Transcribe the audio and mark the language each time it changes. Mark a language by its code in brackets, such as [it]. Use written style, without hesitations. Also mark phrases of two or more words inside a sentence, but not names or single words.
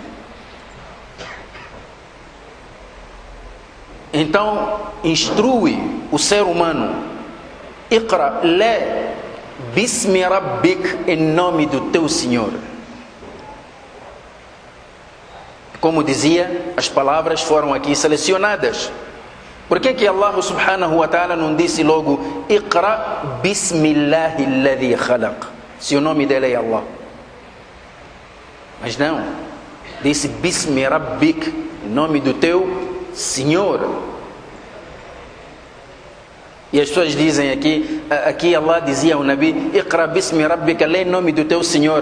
[pt] Então, instrui o ser humano. [ar] اقرأ, lê, باسم ربك, [pt] em nome do teu Senhor. Como dizia, as palavras foram aqui selecionadas. Por que Allah [ar] سبحانه وتعالى [pt] não disse logo [ar] اقرأ بسم الله الذي خلق, [pt] se o nome dele é Allah? Mas não, disse [ar] باسم ربك, [pt] em nome do teu Senhor. E as pessoas dizem aqui Allah dizia ao Nabi [ar] اقرأ باسم ربك, [pt] lê em nome do teu Senhor.